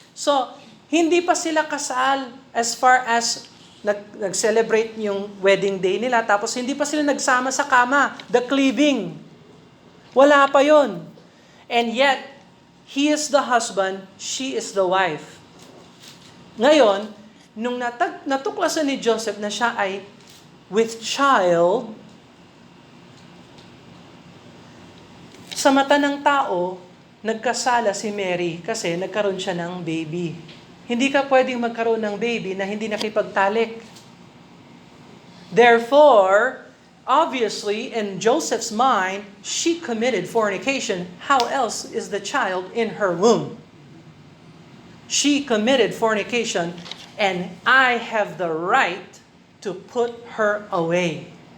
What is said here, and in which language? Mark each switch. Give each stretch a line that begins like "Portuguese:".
Filipino: So, hindi pa sila kasal
English: as far as
Filipino: nag-celebrate yung wedding day nila, tapos hindi pa sila nagsama sa kama,
English: the cleaving.
Filipino: Wala pa yon.
English: And yet, he is the husband, she is the wife.
Filipino: Ngayon, nung natuklasan ni Joseph na siya ay
English: with child,
Filipino: sa mata ng tao, nagkasala si Mary kasi nagkaroon siya ng baby. Hindi ka pwedeng magkaroon ng baby na hindi nakipagtalik.
English: Therefore, obviously, in Joseph's mind, she committed fornication. How else is the child in her womb? She committed fornication, and I have the right to put her away.